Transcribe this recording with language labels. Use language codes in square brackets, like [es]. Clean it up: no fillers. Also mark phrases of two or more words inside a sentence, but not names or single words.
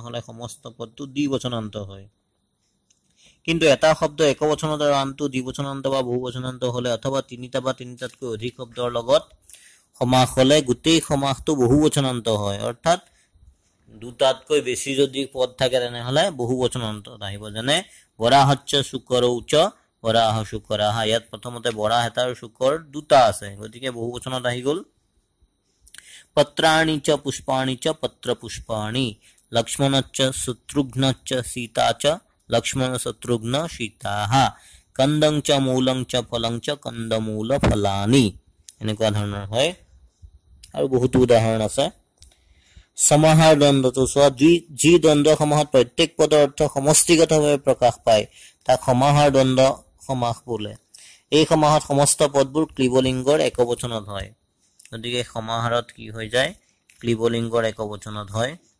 [as] হলে সমস্ত পদটো দ্বিবচনান্ত হয় কিন্তু এটা শব্দ একবচনত আৰু আনটো দ্বিবচনান্ত বা বহুবচনান্ত হলে অথবা তিনিটা বা তিনিটাতকৈ অধিক শব্দৰ লগত সমাস হলে গোটেই সমাসটো বহুবচনান্ত হয় অৰ্থাৎ দুটাতকৈ বেছি যদি পদ থাকে তেনেহলে বহুবচনান্ত আহিব যেনে [sa] বৰাহচ্চ শুকৰৌচ বৰাহ শুকৰাহ [as] ইয়াত প্ৰথমতে বৰাহ এটা আৰু শুকৰ দুটা আছে গতিকে বহুবচনত আহি গল [sa] पत्राणि च पुष्पाणि च पत्र पुष्पाणि लक्ष्मणच्च शत्रुघ्नच्च सीता च लक्ष्मण शत्रुघ्न सीताः कंदं च मूलं च फलं च कंदमूल फलानि [as] এনেকুৱা ধৰণৰ হয় আৰু বহুত উদাহৰণ আছে সমাহাৰ দ্বন্দ্বটো সোৱা যি দ্বন্দ্ব সমাহত প্ৰত্যেক পদৰ অৰ্থ সমষ্টিগতভাৱে প্ৰকাশ পায় তাক সমাহাৰ দ্বন্দ্ব সমাস বোলে এই সমাহত সমস্ত পদবোৰ ক্লিবলিংগৰ একবচনত হয় গতিকে সমাহাৰত কি হৈ যায় ক্লিবলিংগৰ একবচনত হয়